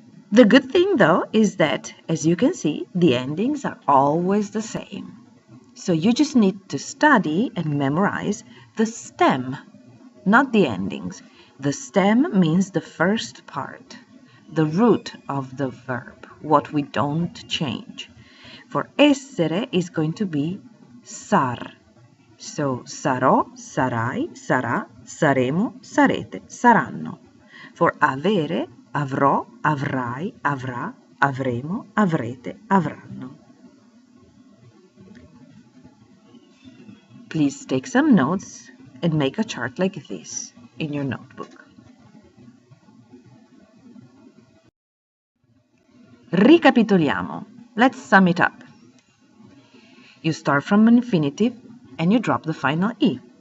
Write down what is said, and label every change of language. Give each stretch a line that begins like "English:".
English: The good thing, though, is that, as you can see, the endings are always the same. So you just need to study and memorize the stem, not the endings. The stem means the first part, the root of the verb, what we don't change. For essere is going to be sar. So
Italian: sarò, sarai, sarà, saremo, sarete, saranno.
English: For
Italian: avere, avrò, avrai, avrà, avremo, avrete, avranno.
English: Please take some notes and make a chart like this in your notebook.
Italian: Ricapitoliamo.
English: Let's sum it up. You start from an infinitive and you drop the final E.